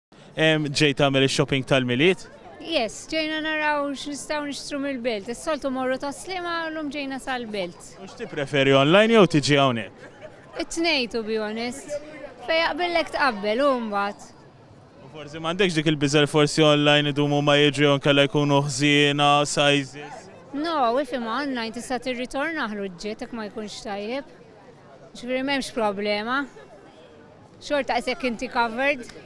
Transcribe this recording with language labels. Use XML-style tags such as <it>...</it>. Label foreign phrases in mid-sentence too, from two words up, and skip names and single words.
<mt>Ġej tagħmel ix-shopping tal-miliet? Yes, ġejna naraw x'nistgħu nixtru mill-belt. Is-soltu morru taslima llum ġejna sal-belt. U x'tippreferi online jew tiġi hawnhekk? It-tnej</mt> <en>to be honest.</en> <mt>Fej jaqbillek tqabbel u mbagħad. U forsi m'għandekx dik il-biżel forsi online idumu ma jiġu jew inkella jkunu ħżiena, sizes. No, ifhem online tista' tirritorna ħruġġiet jekk ma jkunx tajjeb. Ġifieri m'hemmx problema. Xorta qisek inti covered.</mt>